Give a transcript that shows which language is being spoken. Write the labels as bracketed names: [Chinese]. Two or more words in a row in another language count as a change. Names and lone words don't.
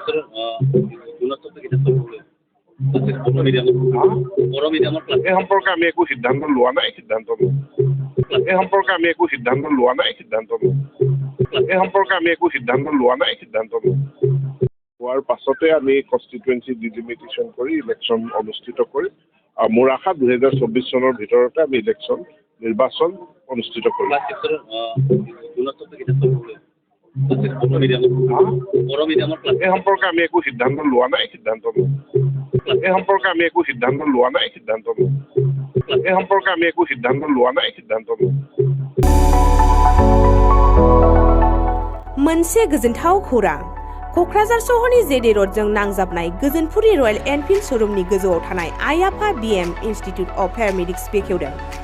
[Assamese] এই সম্পৰ্কে আমি একো সিদ্ধান্ত লোৱা নাই হোৱাৰ পাছতে আমি [English] constituency delimitation [Assamese] কৰি ইলেকশ্যন অনুষ্ঠিত কৰিম আৰু মোৰ আশা 2024 চনৰ ভিতৰতে আমি নিৰ্বাচন অনুষ্ঠিত কৰিম। এই সম্পৰ্কে আমি একো সিদ্ধান্ত লোৱা নাই [Bodo] मोनसे गोजोनथाव खौरां क'क्राझार सहरनि जेडे र'डजों नांजाबनाय गोजोनपुरि रयेल एनफिल्ड श'रुमनि गोजौआव थानाय आइ आफा BM इन्स्टिट्युट अफ पेरामेडिक्स बेखेवदों।